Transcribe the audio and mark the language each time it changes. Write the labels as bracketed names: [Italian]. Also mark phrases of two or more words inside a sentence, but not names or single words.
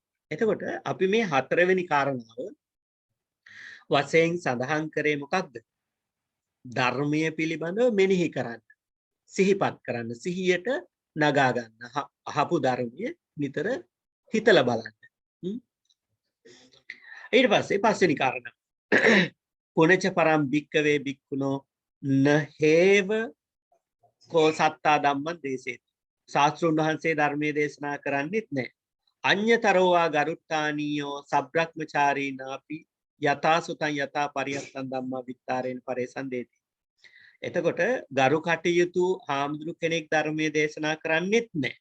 [Sinhala] එතකොට අපි මේ හතරවෙනි කාරණාව වශයෙන් සඳහන් කරේ මොකක්ද? ධර්මයේ පිළිබඳව මෙනෙහි කරන්න, සිහිපත් කරන්න, සිහියට නගා ගන්න, අහපු ධර්මයේ නිතර හිතලා බලන්න. ඊට පස්සේ පස්වෙනි කාරණා [Pali] පුනච පරම් භික්කවේ භික්ඛුනෝ නහේව කෝ සත්තා ධම්මං දේශේති. [Sinhala] ශාස්ත්‍රුන් වහන්සේ ධර්මයේ දේශනා කරන්නේත් නැහැ. [Pali] අඤ්‍යතරෝවා ගරුට්ටානීයෝ සබ්‍රක්‍මචාරීනාපි යතා සුතං යතා පරියත්තං ධම්මා විත්තරේන පරේසං දේති. [Sinhala] එතකොට ගරු කටයුතු හාමුදුරු කෙනෙක් ධර්මයේ දේශනා කරන්නේත් නැහැ.